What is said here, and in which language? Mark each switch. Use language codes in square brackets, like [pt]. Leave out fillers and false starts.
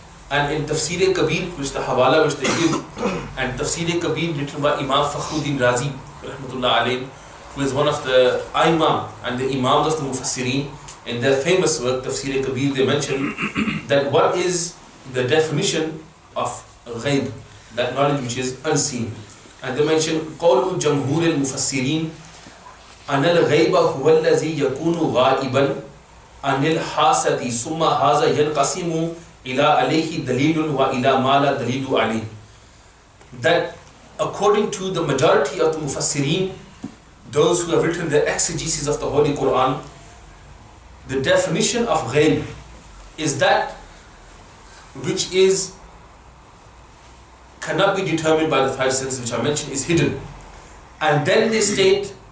[en] And in Tafsir Kabir, which the Hawala which they give, and Tafsir Kabir written by Imam Fakhruddin Razi rahmatullah alayhi, who is one of the Imam and the Imams of the Mufassirin, in their famous work Tafsir Kabir, they mention that what is the definition of ghaib, that knowledge which is unseen. [ar] And they mention قول جمهور المفسرين أن الغيب هو الذي يكون غائبا عن الحاسد ثم هذا ينقسم إلى عليه دليل وإلى ما لا دليل عليه. [en] That according to the majority of the Mufassirin, those who have written the exegesis of the Holy Quran, the definition of ghaib is that which is cannot be determined by the five senses which I mentioned, is hidden. And then they state